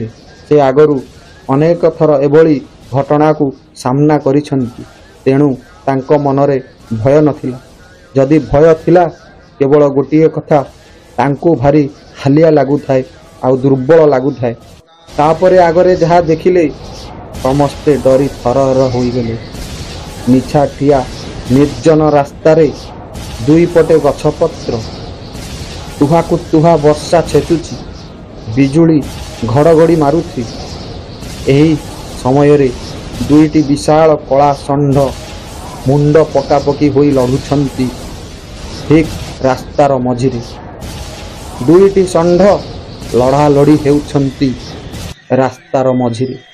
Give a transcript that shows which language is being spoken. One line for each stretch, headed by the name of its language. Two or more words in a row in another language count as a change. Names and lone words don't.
Odia: ସେ ଆଗରୁ ଅନେକ ଥର ଏଭଳି ଘଟଣା କୁ ସାମନା କରିସନ୍ତି, ତେଣୁ ତାଙ୍କ ମନରେ ଭୟ ନଥିଲା। ଯଦି ଭୟ ଥିଲା କେବଳ ଗୋଟିଏ କଥା, ତାଙ୍କୁ ଭାରି ହାଲିଆ ଲାଗୁଥାଏ ଆଉ ଦୁର୍ବଳ ଲାଗୁଥାଏ। ତାପରେ ଆଗରେ ଯାହା ଦେଖିଲେ ସମସ୍ତେ ଡରି ଥରହର ହୋଇଗଲେ। ନିଛାଟିଆ ନିର୍ଜନ ରାସ୍ତାରେ ଦୁଇ ପଟେ ଗଛପତ୍ର, ତୁହାକୁ ତୁହା ବର୍ଷା ଛେଚୁଛି, ବିଜୁଳି ଘଡ଼ଘଡ଼ି ମାରୁଥି। ଏହି ସମୟରେ ଦୁଇଟି ବିଶାଳ କଳା ଷଣ୍ଢ ମୁଣ୍ଡ ପକାପକି ହୋଇ ଲଢୁଛନ୍ତି ଠିକ ରାସ୍ତାର ମଝିରେ। ଦୁଇଟି ଷଣ୍ଢ ଲଢାଲଢି ହେଉଛନ୍ତି ରାସ୍ତାର ମଝିରେ।